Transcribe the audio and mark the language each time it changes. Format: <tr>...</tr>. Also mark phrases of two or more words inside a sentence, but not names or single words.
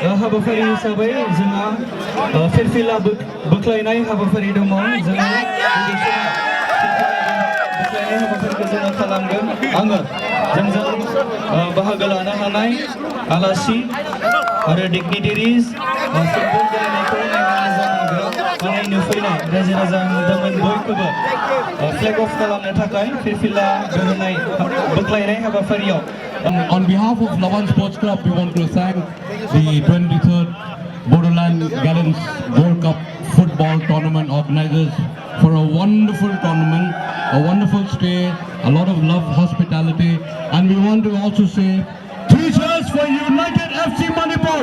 <brx>हाबाफारि हिसाबै जोंहा फिरफिला बोख्लायनाय हाबाफारि दङ जोङो बोख्लायनाय हाबाफारिखौ जोङो खालामगोन आङो जोंजों बाहागो लानो हानाय आलासि आरो डिगनिटारिस फुटबल गेलेनायखौ नायनो मोजां मोनग्रा नायनो फैनाय रायजो राजा बिथांमोन बयखौबो</brx> <en>flag off</en> <brx>खालामनो थाखाय फिरफिला बोहोनाय बोख्लायनाय हाबाफारियाव</brx> <en>On behalf of Laban Sports Club, we want to thank the 23rd Bodoland Gallants World Cup football tournament organizers for a wonderful tournament, a wonderful stay, a lot of love, hospitality, and we want to also say 3 cheers for United FC Manipur.</en>